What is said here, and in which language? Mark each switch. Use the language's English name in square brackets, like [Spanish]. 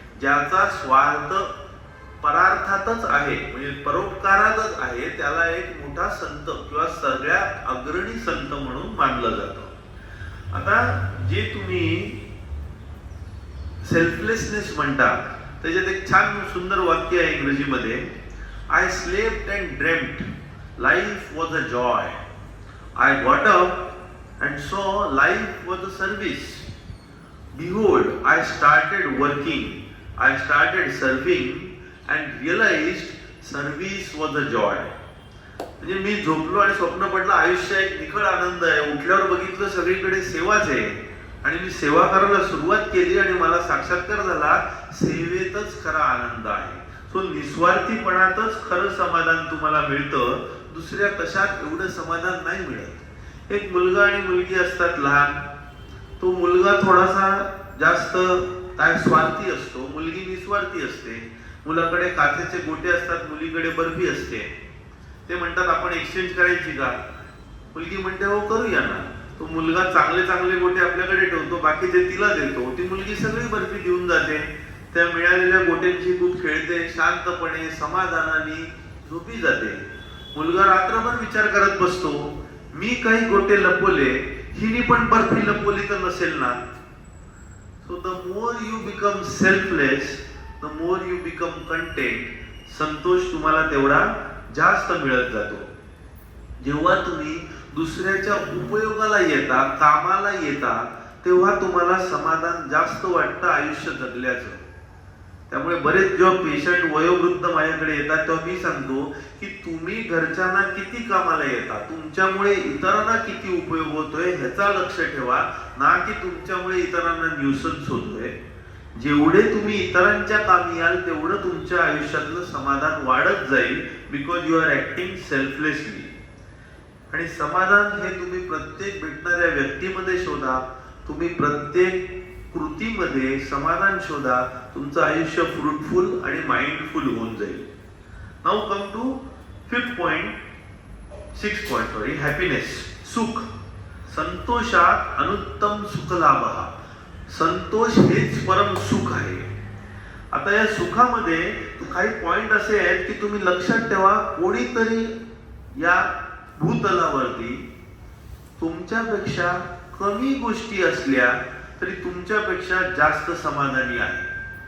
[Marathi] ज्याचा स्वार्थ परार्थातच आहे, म्हणजे परोपकारातच आहे, त्याला एक मोठा संत किंवा सगळ्यात अग्रणी संत म्हणून मानलं जातं. आता जे तुम्ही सेल्फलेसनेस म्हणता, त्याच्यात एक छान सुंदर वाक्य आहे इंग्रजीमध्ये. [English] I slept and dreamt. Life was a joy. I got up and saw life was a service. Behold, I started working. I started serving and realized service was a joy. [Marathi] म्हणजे मी झोपलो आणि स्वप्न पडलं आयुष्य एक निखळ आनंद आहे. उठल्यावर बघितलं सगळीकडे सेवाच आहे आणि मी सेवा करायला सुरुवात केली आणि मला साक्षात्कार झाला, सेवेतच खरा आनंद आहे. सो निस्वार्थीपणातच खरं समाधान तुम्हाला मिळतं, दुसऱ्या कशात एवढं समाधान नाही मिळत. एक मुलगा आणि मुलगी असतात लहान, तो मुलगा थोडासा जास्त काय स्वार्थी असतो, मुलगी निस्वार्थी असते. मुलाकडे काचेचे गोटे असतात, मुलीकडे बर्फी असते. ते म्हणतात आपण एक्सचेंज करायची का? मुलगी म्हणते हो करूया ना. तो मुलगा चांगले चांगले गोटे आपल्याकडे ठेवतो, बाकीचे तिला देतो. ती मुलगी सगळी बर्फी देऊन जाते. त्या मिळालेल्या गोट्यांची खूप खेळते, शांतपणे समाधानाने झोपी जाते. मुलगा रात्रभर विचार करत बसतो, मी काही गोटे लपवले, हिने पण बर्फी लपवली तर नसेल ना. [English] So the more you become selfless, the more you become content. [Marathi] Santosh तुम्हाला तेवढा जास्त मिळत जातो. जेव्हा तुम्ही दुसऱ्याच्या उपयोगाला येता, कामाला येता, तेव्हा तुम्हाला समाधान जास्त वाटतं आयुष्य जगल्याचं. त्यामुळे बरेच जेव्हा पेशंट वयोवृद्ध माझ्याकडे येतात तेव्हा मी सांगतो की तुम्ही घरच्यांना किती कामाला येता, तुमच्यामुळे इतरांना किती उपयोग होतोय ह्याचा लक्ष ठेवा, ना की तुमच्यामुळे इतरांना न्यूसन्स होतोय. जेवढे तुम्ही इतरांच्या कामी याल तेवढं तुमच्या आयुष्यातलं समाधान वाढत जाईल, [English] Because you are acting selflessly. [Marathi] आणि समाधान हे तुम्ही प्रत्येक भेटणाऱ्या व्यक्तीमध्ये शोधा, तुम्ही प्रत्येक कृतीमध्ये समाधान शोधा. तुमचं आयुष्य फ्रुटफुल आणि माइंडफुल होऊन जाईल. [English] Now come to six point, happiness, सुख. [Sanskrit] संतोषात अनुत्तम सुख लाभ. [Marathi] संतोष हेच परम सुख आहे. आता या सुखामध्ये काही पॉइंट असे आहेत की तुम्ही लक्षात ठेवा, कोणीतरी या भूतलावरती तुमच्यापेक्षा कमी गोष्टी असल्या तरी तुमच्यापेक्षा जास्त समाधानी आहे.